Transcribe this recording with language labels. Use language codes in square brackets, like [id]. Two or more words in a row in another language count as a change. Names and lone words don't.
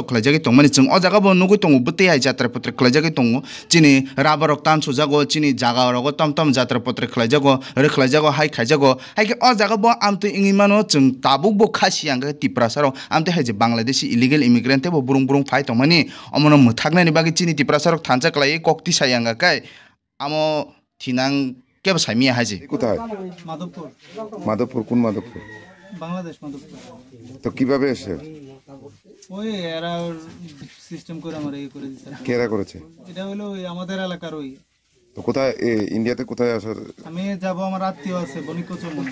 [trp] खलाइजागे तंगमानि जों अजागाव नुगु तंगु बुते हाइ जात्रा पत्र खलाइजागे तंगु चिनि राबारक तान सुजागो चिनि जागारग तम जात्रा पत्र खलाइजागो हाइ खाइजागो हाइके अजागाव आमते इंगिमानो जों ताबुक बो खासियांगा तिप्रा सरक आमते हाइजे [en] Bangladeshi illegal immigrant [trp] बो बुरुं फाइ तंगमानि अमनो मुथागनानि बागि चिनि तिप्रा सरक थानजा खलाइ कक्ति सायांगा काय आमो थिनां केबो साइमिया हाजी [bn] কোথায় মাধবপুর মাধবপুর কোন মাধবপুর বাংলাদেশ মাধবপুর তো কিভাবে এসে ওই এরা সিস্টেম করে আমার এই করে দিছে কেরা করেছে এটা হলো ওই আমাদের এলাকার ওই তো কোথায় ইন্ডিয়াতে কোথায় আসার আমি যাব আমার আত্মীয় আছে বনিক চমনি